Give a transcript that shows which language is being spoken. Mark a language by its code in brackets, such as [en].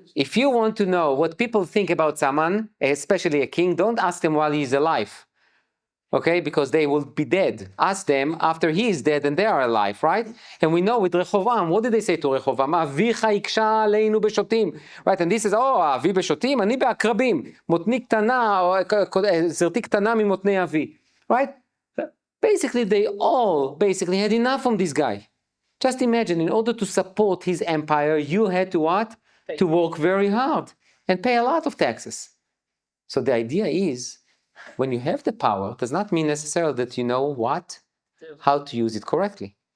[en] If you want to know what people think about someone, especially a king, don't ask them while he's alive. Okay, because they will be dead. Ask them after he is dead and they are alive, right? And we know with Rehovam, what did they say to Rehovam? [he] אביך יקשה עלינו בשוטים. [en] Right, and this is, [he] אבי בשוטים, אני בעקרבים. מותני קטנה, זרתי קטנה ממותני אבי. [en] Right? Basically, they all had enough from this guy. Just imagine, in order to support his empire, you had to what? To work very hard and pay a lot of taxes. So the idea is, when you have the power, does not mean necessarily that you know how to use it correctly.